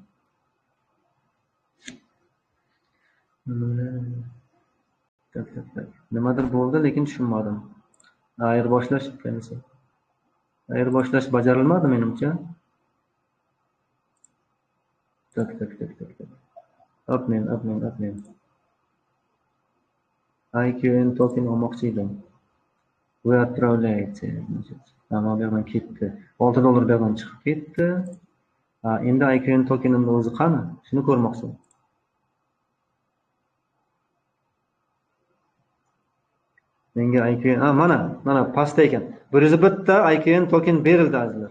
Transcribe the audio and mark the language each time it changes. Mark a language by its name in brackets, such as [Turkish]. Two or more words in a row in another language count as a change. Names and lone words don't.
[Uzbek] Nimadir bo'ldi, lekin tushunmadim. Ayirboshlash ekanisi. Ayirboshlash bajarilmadi menimcha. Obmen. IQN token olmoqchi edim. [Russian] Вы отправляете, значит. [Uzbek] Mana bu yerdan ketdi. $6 bu yerdan chiqib ketdi. Endi IQN tokenimning o'zi qani? Shuni ko'rmoqchiman. Menga IQN, mana pastda ekan. 101 ta IQN token berildi azizlar.